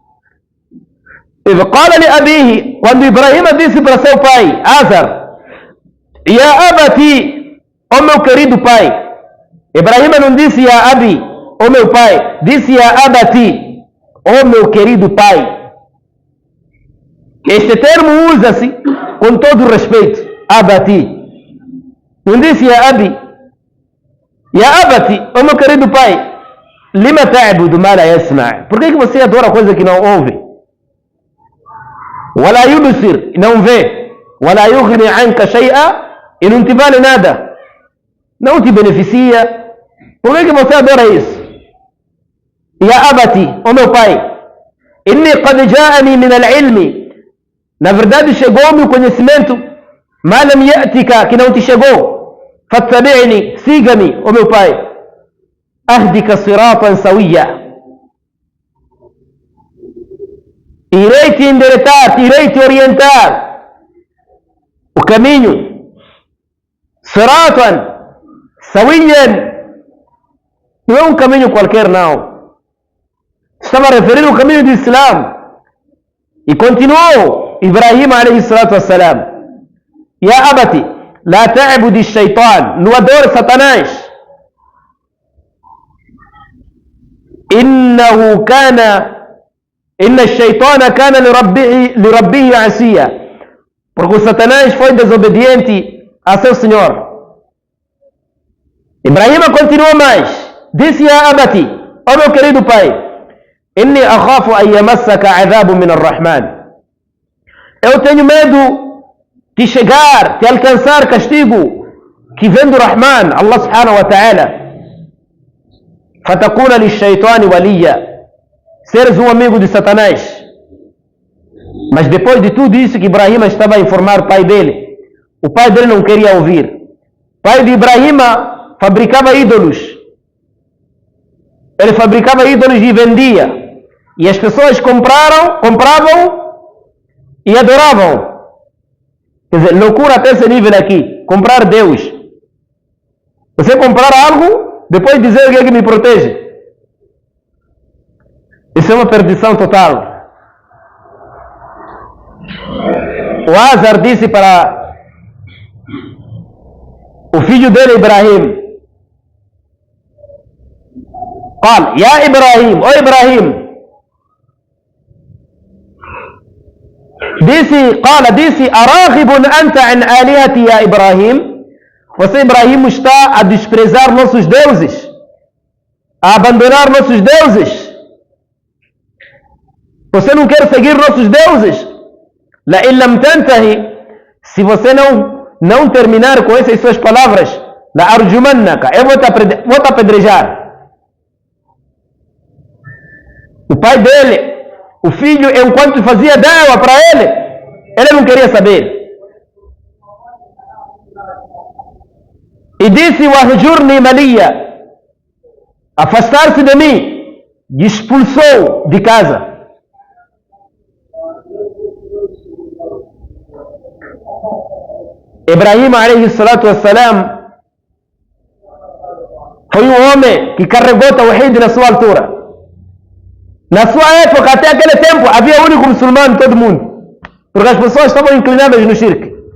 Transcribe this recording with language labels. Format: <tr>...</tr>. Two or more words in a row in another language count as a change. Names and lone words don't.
<pt>Quando Ibrahim disse para seu pai, Azar:</pt> <ar>يا أبت,</ar> <pt>ó meu querido pai. Ibrahim não disse</pt> <ar>يا أبي,</ar> <pt>ó meu pai, disse</pt> <ar>يا أبت,</ar> <pt>ó meu querido pai. Este termo usa-se com todo respeito, abati. Não disse</pt> <ar>يا أبي. يا أبت,</ar> <pt>ó meu querido pai,</pt> <ar>لم تعبد ما لا يسمع'.</ar> <pt>Por que você adora coisa que não ouve?</pt> <ar>ولا يبصر,</ar> <pt>não vê.</pt> <ar>ولا يغني عنك شيئا,</ar> <pt>e não te vale nada, não te beneficia. Por que você adora isso?</pt> <ar>يا أبت,</ar> <pt>ó meu pai,</pt> <ar>إني قد جاءني من العلم,</ar> <pt>na verdade chegou-me o conhecimento,</pt> <ar>ما لم يأتك,</ar> <pt>que não te chegou. Fattabi'ni, siga-me, ó meu pai,</pt> <ar>أهدك صراطا سويا,</ar> <pt>irei te endireitar, irei te orientar o caminho,</pt> <ar>صراطا سويا,</ar> <pt>não é um caminho qualquer, não. Estava a referir ao caminho do Islã. E continuou Ibrahim</pt> <ar>عليه الصلاة والسلام: يا أبت، لا تعبد الشيطان,</ar> <pt>não adore Satanás.</pt> <ar>إن الشيطان كان لربه عصيا,</ar> <pt>porque o Satanás foi desobediente a seu Senhor. Ibrahim continuou mais, disse:</pt> <ar>يا أبت,</ar> <pt>ó meu querido pai,</pt> <ar>إني أخاف أن يمسك عذاب من الرحمن,</ar> <pt>eu tenho medo de chegar, de alcançar castigo que vem do Rahman,</pt> <ar>الله سبحانه وتعالى. فتكون للشيطان وليا,</ar> <pt>seres um amigo de Satanás. Mas depois de tudo isso que Ibrahim estava a informar o pai dele não queria ouvir. O pai de Ibrahim fabricava ídolos. Ele fabricava ídolos e vendia. E as pessoas compravam e adoravam. Quer dizer, loucura até esse nível aqui. Comprar Deus. Você comprar algo, depois dizer o que é que me protege. Isso é uma perdição total. O Azar disse para o filho dele,</pt> <ar>Ibrahim: قال يا إبراهيم,</ar> <pt>ó Ibrahim, disse:</pt> <ar>أراغب أنت عن آلهتي يا إبراهيم,</ar> <pt>você, Ibrahim, está a desprezar nossos deuses, a abandonar nossos deuses. Você não quer seguir nossos deuses?</pt> <ar>لئن لم تنتهي,</ar> <pt>se você não terminar com essas suas palavras, لأرجمنك, eu vou te apedrejar. O pai dele, o filho, enquanto fazia da'wa para ele não queria saber. E disse:</pt> <ar>واهجرني مليا,</ar> <pt>afastar-se de mim, e expulsou de casa. Ibrahim</pt> <ar>عليه الصلاة والسلام</ar> <pt>foi um homem que carregou Tawhid na sua altura. Na sua época, até aquele tempo, havia o único muçulmano, todo mundo, porque as pessoas estavam inclinadas no shirk.</pt>